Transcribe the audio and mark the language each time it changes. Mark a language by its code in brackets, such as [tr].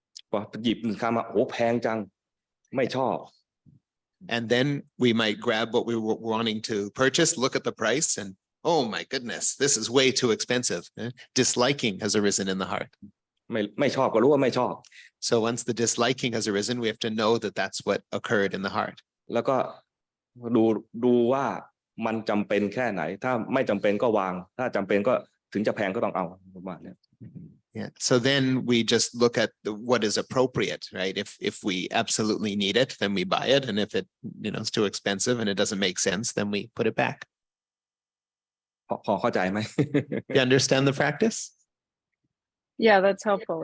[th] พอหยิบคำมาโอ้แพงจังไม่ชอบ [en] And then we might grab what we were wanting to purchase, look at the price, and oh my goodness, this is way too expensive. Disliking has arisen in the heart. [th] ไม่ชอบก็รู้ว่าไม่ชอบ [en] So once the disliking has arisen, we have to know that that's what occurred in the heart. [th] แล้วก็ดูว่ามันจำเป็นแค่ไหนถ้าไม่จำเป็นก็วางถ้าจำเป็นก็ถึงจะแพงก็ต้องเอาประมาณนี้ [en] Yeah. So then we just look at what is appropriate, right? If we absolutely need it, then we buy it. And if it, is too expensive and it doesn't make sense, then we put it back. [th] พอเข้าใจไหม [en] You understand the practice? Yeah, that's helpful.